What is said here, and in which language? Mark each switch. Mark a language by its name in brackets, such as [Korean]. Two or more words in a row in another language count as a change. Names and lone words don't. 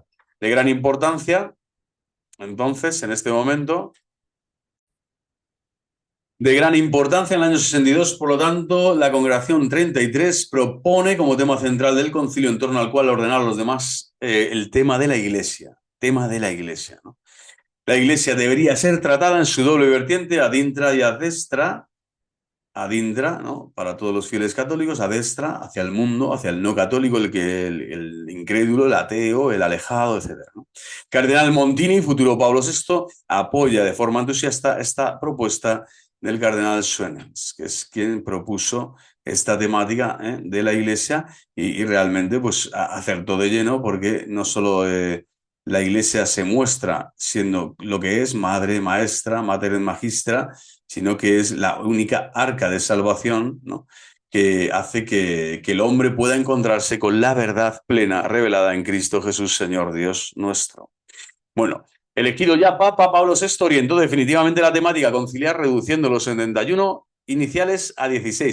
[Spanish] De gran importancia, entonces, en este momento, de gran importancia en el año 62, por lo tanto, la Congregación 33 propone como tema central del concilio en torno al cual ordenar a los demás el tema de la Iglesia, ¿no? La Iglesia debería ser tratada en su doble vertiente, [Latin] ad intra y ad destra, ad intra, [Spanish] ¿no?, para todos los fieles católicos, [Latin] ad destra, [Spanish] hacia el mundo, hacia el no católico, el incrédulo, el ateo, el alejado, etc., ¿no? Cardenal Montini, futuro Pablo VI, apoya de forma entusiasta esta propuesta del cardenal Suenens, que es quien propuso esta temática de la Iglesia y realmente pues acertó de lleno porque no solo la Iglesia se muestra siendo lo que es, madre, maestra, [Latin] mater magistra, [Spanish] sino que es la única arca de salvación, ¿no?, que hace que el hombre pueda encontrarse con la verdad plena revelada en Cristo Jesús, Señor Dios nuestro. Bueno, elegido ya Papa Pablo VI orientó definitivamente la temática conciliar, reduciendo los 71 iniciales a 16.